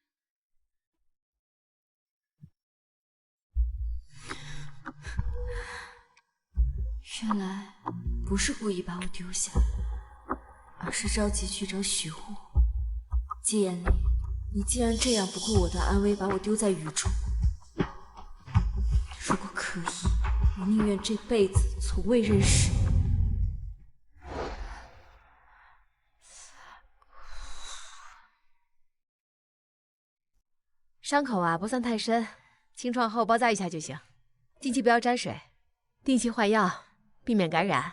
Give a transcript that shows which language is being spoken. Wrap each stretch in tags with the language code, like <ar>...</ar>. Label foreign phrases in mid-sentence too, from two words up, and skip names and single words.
<zh>原来不是故意把我丢下，而是着急去找许护。季彦礼，你既然这样不顧我的安危，把我丟在雨中，如果可以，我寧願這輩子從未認識你。傷口啊不算太深，清創後包紮一下就行。近期不要沾水，定期換藥，避免感染。</zh>